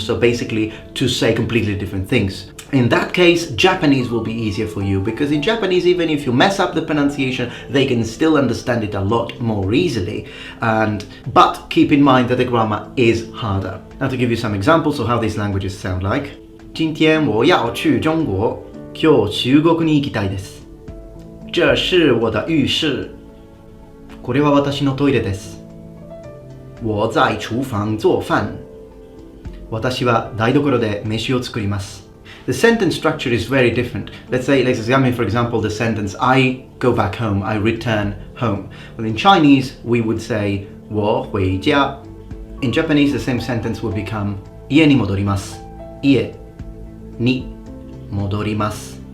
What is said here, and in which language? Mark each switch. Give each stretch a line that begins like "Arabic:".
English: So basically to say completely different things. In that case, Japanese will be easier for you because in Japanese, even if you mess up the pronunciation, they can still understand it a lot more easily. But keep in mind that the grammar is harder. Now to give you some examples of how these languages sound like.
Chinese: 今天我要去中国。
Japanese: 今日中国に行きたいです。
Chinese: 这是我的浴室。
Japanese: これは私のトイレです。
Chinese: 我在厨房做飯。
Japanese: 私は台所で飯を作ります。
English: The sentence structure is very different. Let's examine, for example, the sentence I go back home, I return home. Well, in Chinese, we would say
Chinese: 我回家.
English: In Japanese, the same sentence would become
Japanese: 家に戻ります. 家に戻ります.